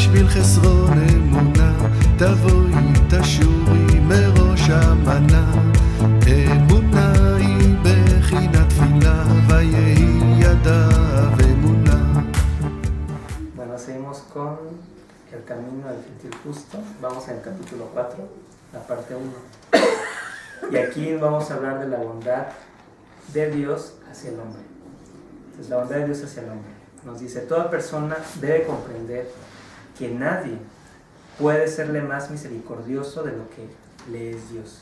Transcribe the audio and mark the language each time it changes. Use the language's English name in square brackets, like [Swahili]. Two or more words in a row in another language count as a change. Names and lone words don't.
[Hebrew] חסרון אמונה, תבואי תשורי מראש המנה. אמונה היא בחינת תפילה, ויהי ידיו אמונה. [Spanish] Bueno, seguimos con el camino del gentil justo. Vamos en el capítulo 4, la parte 1. Y aquí vamos a hablar de la bondad de Dios hacia el hombre. Entonces, la bondad de Dios hacia el hombre. Nos dice, toda persona debe comprender que nadie puede serle más misericordioso de lo que le es Dios.